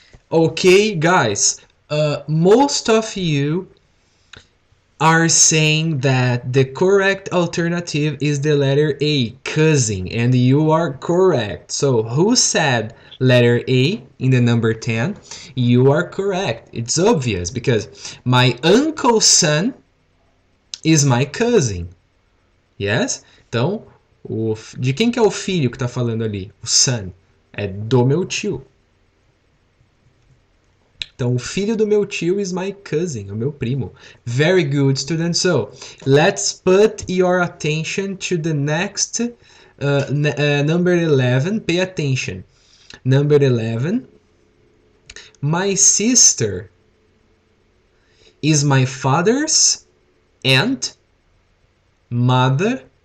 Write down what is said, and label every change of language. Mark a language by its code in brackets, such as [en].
[en] Okay, guys, most of you are saying that the correct alternative is the letter A, cousin, and you are correct. So who said letter A in the number 10? You are correct. It's obvious because my uncle's son is my cousin. Yes? [pt] Então, de quem que é o filho que está falando ali? O son. É do meu tio. Então, o filho do meu tio [en] is my cousin, [pt] o meu primo. [en] Very good, students. So, let's put your attention to the next number 11. Pay attention. Number 11. My sister is my father's aunt, mother,